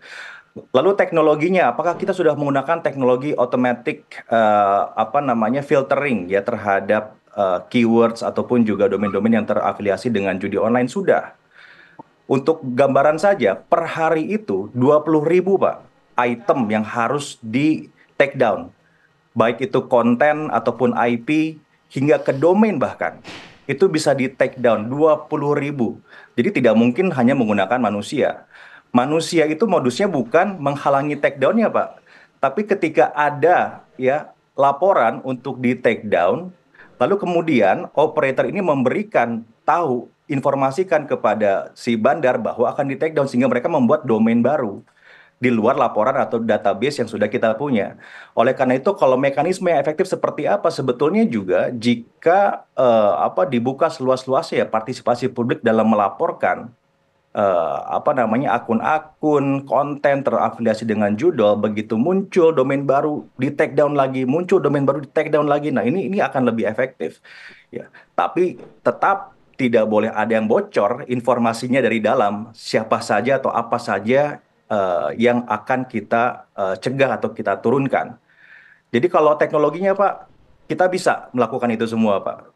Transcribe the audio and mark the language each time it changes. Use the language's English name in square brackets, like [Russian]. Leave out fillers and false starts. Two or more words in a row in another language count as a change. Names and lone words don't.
[Indonesian] Lalu teknologinya, apakah kita sudah menggunakan teknologi [English] automatic filtering [Indonesian] ya terhadap keywords ataupun juga domain-domain yang terafiliasi dengan judi online? Sudah. Untuk gambaran saja, per hari itu 20.000 Pak item yang harus di [English] take down. [Indonesian] Baik itu konten ataupun IP hingga ke domain bahkan. Itu bisa di [English] take down [Indonesian] 20.000. Jadi tidak mungkin hanya menggunakan manusia. Manusia itu modusnya bukan menghalangi [English] take down- [Indonesian] nya Pak. Tapi ketika ada ya laporan untuk di [English] take down, [Indonesian] lalu kemudian operator ini memberikan tahu, informasikan kepada si bandar bahwa akan di [English] take down [Indonesian] sehingga mereka membuat domain baru di luar laporan atau database yang sudah kita punya. Oleh karena itu, kalau mekanisme yang efektif seperti apa sebetulnya juga jika dibuka seluas-luasnya ya partisipasi publik dalam melaporkan akun-akun konten terafiliasi dengan judul, begitu muncul domain baru di [English] take down [Indonesian] lagi, muncul domain baru di [English] take down [Indonesian] lagi. Nah, ini akan lebih efektif. Ya, tapi tetap tidak boleh ada yang bocor informasinya dari dalam, siapa saja atau apa saja yang akan kita cegah atau kita turunkan. Jadi kalau teknologinya Pak, kita bisa melakukan itu semua Pak.